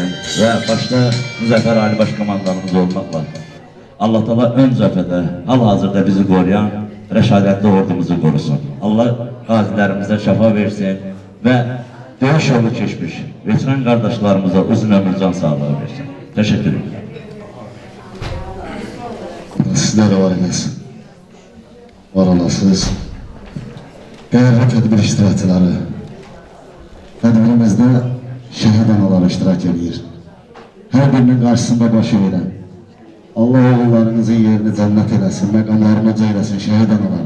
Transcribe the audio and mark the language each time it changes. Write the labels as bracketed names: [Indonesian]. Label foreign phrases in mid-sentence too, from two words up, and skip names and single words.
[Turkish] Ve başta Müzəffər Ali Başkomandanımız olmakla Allah Teala ön cephede, hal-hazırda bizi koruyan reşadetli ordumuzu korusun. Allah gazilerimize şafa versin ve dövüş yolu geçmiş veteran kardeşlerimize uzun ömür can sağlığı versin. Teşekkür ederim. [Azerbaijani] Sizler var edəsin. Var olasınız. Değerli tədbir iştirakçıları, tədbirimizdə şəhid analar iştirak edir. Hər birinin qarşısında baş eğilən, Allah oğullarınızın yerini cənnət eləsin, məqamlarımıza eləsin şəhid anaları.